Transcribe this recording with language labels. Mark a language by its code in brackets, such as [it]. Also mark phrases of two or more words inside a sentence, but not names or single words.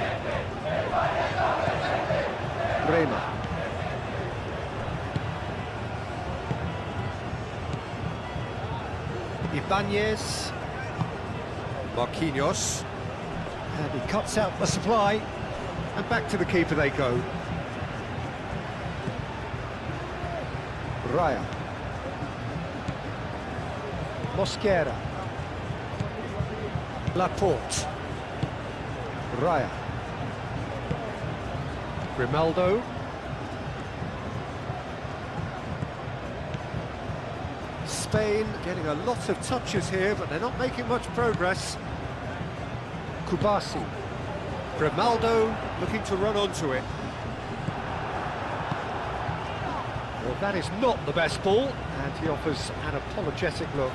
[en] Bremer. Ibanez. Marquinhos. And he cuts out the supply. And back to the keeper they go. Raya. Mosquera. Laporte. Raya. Grimaldo. Spain getting a lot of touches here, but they're not making much progress. Kubasi. Grimaldo looking to run onto it. Well, that is not the best ball, and he offers an apologetic look.